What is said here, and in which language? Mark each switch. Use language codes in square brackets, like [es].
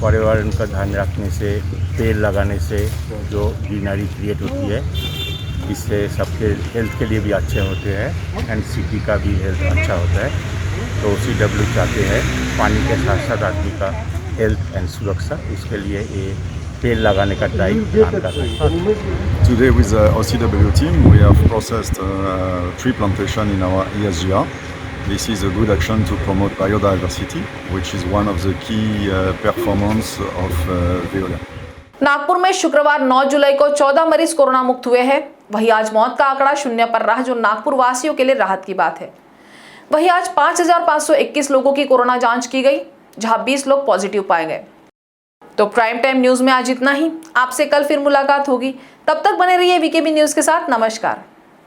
[hi] पर्यावरण का ध्यान रखने से, पेड़ लगाने से जो ग्रीनरी क्रिएट होती है, इससे सबके हेल्थ के लिए भी अच्छे होते हैं एंड सिटी का भी हेल्थ अच्छा होता है। तो OCW चाहते हैं पानी के साथ साथ आदमी का हेल्थ एंड सुरक्षा, इसके लिए ये पेड़ लगाने का ड्राइव प्लान कर रहे हैं। [en] Today with the OCW team we have processed tree plantation in our ESGR. This is a good action to promote biodiversity, which is one of the key performance of Veolia. [hi] Nagpur में शुक्रवार 9 जुलाई को 14 मरीज corona मुक्त हुए हैं। वहीं आज मौत का आंकड़ा 0 पर रहा, जो नागपुर वासियों के लिए राहत की बात है। वहीं आज 5,521 लोगों की कोरोना जांच की गई, जहां 20 लोग पॉजिटिव पाए गए। तो प्राइम टाइम न्यूज में आज इतना ही। आपसे कल फिर मुलाकात होगी, तब तक बने रहिए वीकेबी न्यूज के साथ। नमस्कार।